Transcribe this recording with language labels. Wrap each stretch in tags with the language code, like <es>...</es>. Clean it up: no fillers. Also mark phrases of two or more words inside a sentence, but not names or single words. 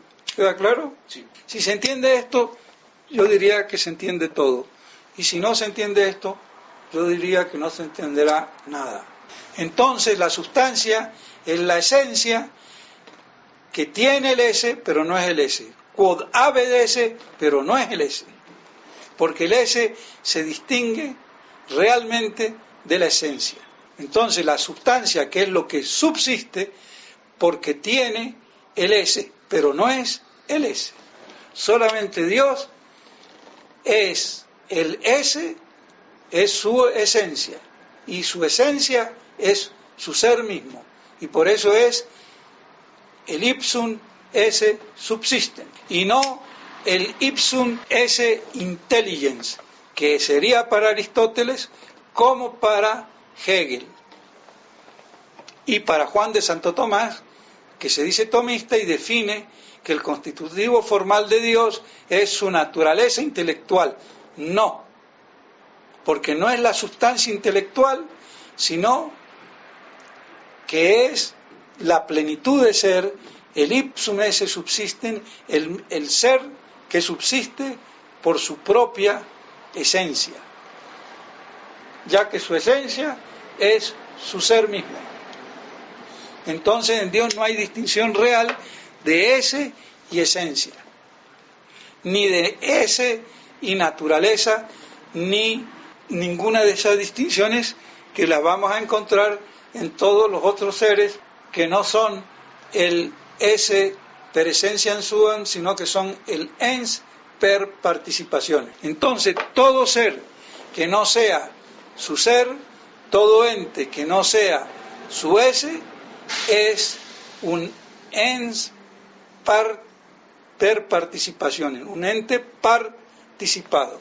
<es>¿Queda claro? Sí. Si se entiende esto, yo diría que se entiende todo. Y si no se entiende esto, yo diría que no se entenderá nada. Entonces la sustancia es la esencia que tiene el ese, pero no es el ese.</es> <la>Quod habet esse,</la> <es>pero no es el ese. Porque el ese se distingue realmente de la esencia. Entonces la sustancia, que es lo que subsiste, porque tiene el ese, pero no es el ese. Solamente Dios es el ese, es su esencia, y su esencia es su ser mismo, y por eso es el</es> <la>ipsum esse subsistent,</la> <es>y no el</es> <la>ipsum esse intelligens,</la> <es>que sería para Aristóteles como para Hegel, y para Juan de Santo Tomás, que se dice tomista y define que el constitutivo formal de Dios es su naturaleza intelectual. No, porque no es la sustancia intelectual, sino que es la plenitud de ser, el</es> <la>ipsum esse subsisten,</la> <es>el ser que subsiste por su propia esencia, ya que su esencia es su ser mismo. Entonces en Dios no hay distinción real de ese y esencia, ni de ese y naturaleza, ni ninguna de esas distinciones que las vamos a encontrar en todos los otros seres que no son el</es> <la>esse per essentiam suam,</la> <es>sino que son el</es> <la>ens per participazione.</la> <es>Entonces todo ser que no sea su ser, todo ente que no sea su esse, es un</es> <la>ens per participazione,</la> <es>un ente participado.</es>